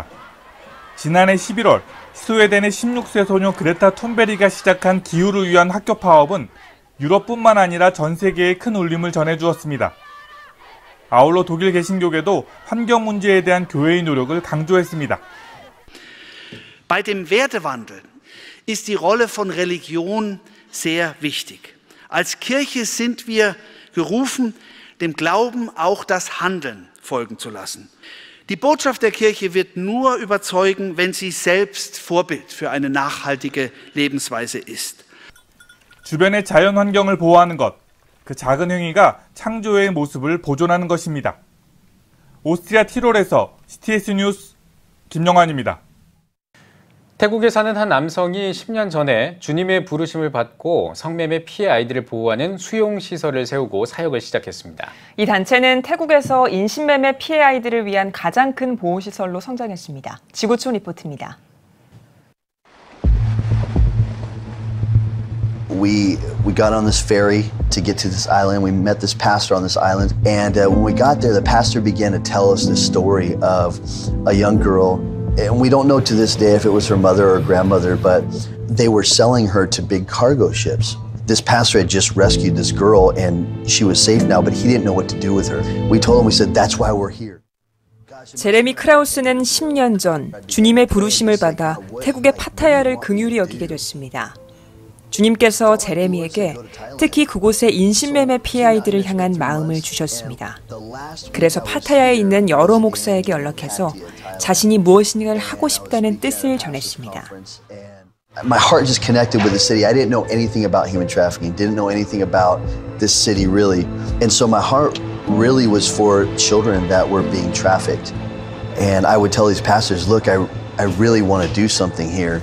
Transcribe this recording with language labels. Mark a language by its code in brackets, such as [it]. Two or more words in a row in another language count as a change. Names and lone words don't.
[ko] 지난해 11월 스웨덴의 16세 소녀 그레타 툰베리가 시작한 기후를 위한 학교 파업은 유럽뿐만 아니라 전 세계에 큰 울림을 전해주었습니다. 아울러 독일 개신교계도 환경 문제에 대한 교회의 노력을 강조했습니다. [de] Bei dem Wertewandel ist die Rolle von Religion sehr wichtig. Als Kirche sind wir gerufen, dem Glauben auch das Handeln folgen zu lassen. Die Botschaft der Kirche wird nur überzeugen, wenn sie selbst Vorbild für eine nachhaltige Lebensweise ist. [ko] 주변의 자연 환경을 보호하는 것, 그 작은 행위가 창조의 모습을 보존하는 것입니다. 오스트리아 티롤에서 CTS 뉴스 김영환입니다. 태국에 사는 한 남성이 10년 전에 주님의 부르심을 받고 성매매 피해 아이들을 보호하는 수용시설을 세우고 사역을 시작했습니다. 이 단체는 태국에서 인신매매 피해 아이들을 위한 가장 큰 보호시설로 성장했습니다. 지구촌 리포트입니다. [en] We got on this ferry to get to this island. We met this pastor on this island. And when we got there, the pastor began to tell us this story of a young girl. And we don't know to this day if it was her mother or grandmother, but they were selling her to big cargo ships. This pastor had just rescued this girl and she was safe now, but he didn't know what to do with her. We told him, we said, that's why we're here. [ko] 제레미 크라우스는 10년 전 주님의 부르심을 받아 태국의 파타야를 긍휼히 여기게 됐습니다. 주님께서 제레미에게 특히 그곳의 인신매매 피해 아이들을 향한 마음을 주셨습니다. 그래서 파타야에 있는 여러 목사에게 연락해서 자신이 무엇인가를 하고 싶다는 뜻을 전했습니다. [en] My heart just connected with the city. I didn't know anything about human trafficking, didn't know anything about this city really. And so my heart really was for children that were being trafficked. And I would tell these pastors, look, I really want to do something here.